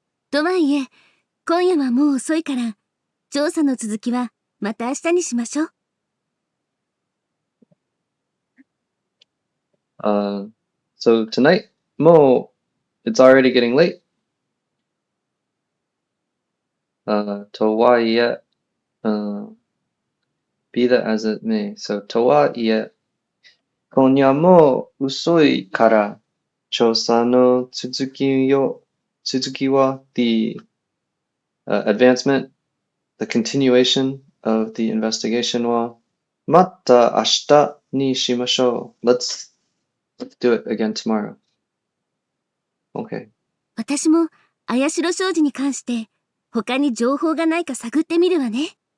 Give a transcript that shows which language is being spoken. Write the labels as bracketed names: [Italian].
[Japanese] とはいえ、今夜はもう遅いから、調査の続きはまた明日にしましょう。 [English] So tonight, Mo, it's already getting late. [Japanese] Towaiye, [English] be that as it may. [Japanese] So towaiye, konya mo usoi kara, chosa no tsuzuki wa, [English] the advancement, the continuation of the investigation [Japanese] wa, matta ashita ni shimashou. [English] Let's do it again tomorrow. Okay. [Japanese] 私も綾代商事に関して他に情報がないか探ってみるわね。